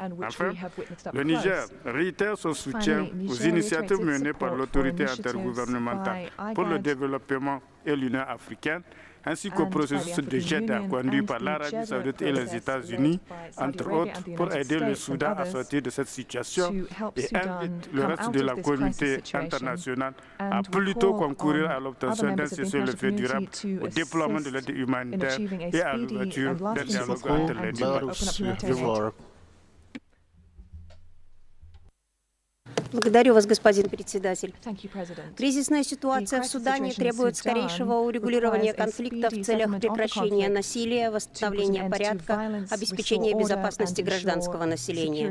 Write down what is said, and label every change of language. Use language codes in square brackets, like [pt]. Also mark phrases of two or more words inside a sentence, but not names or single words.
[fr] Enfin, le Niger réitère son soutien aux initiatives menées par l'autorité intergouvernementale pour le développement et l'Union africaine, ainsi qu'au processus de JEDA conduit par l'Arabie saoudite et les États-Unis, entre autres, pour aider le Soudan à sortir de cette situation et invite le reste de la communauté internationale à plutôt concourir à l'obtention d'un cessez-le-feu durable, au déploiement de l'aide humanitaire et à l'ouverture d'un dialogue entre les deux parties. [ru] Благодарю вас, господин председатель. Кризисная ситуация в Судане требует скорейшего урегулирования конфликта в целях прекращения насилия, восстановления порядка, обеспечения безопасности гражданского населения.